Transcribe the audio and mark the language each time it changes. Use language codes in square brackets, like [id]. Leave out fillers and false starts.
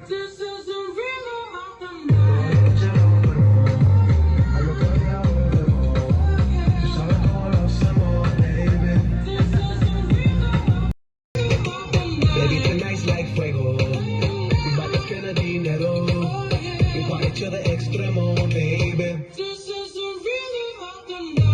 [en] This is the rhythm of the night. [es] A lo que ya volvemos. Tú sabes cómo lo hacemos, baby. [en] This is the rhythm of the night. Baby, tonight's like fuego. We bout to spend the dinero. We party to the extremo, baby. This is the rhythm of the night.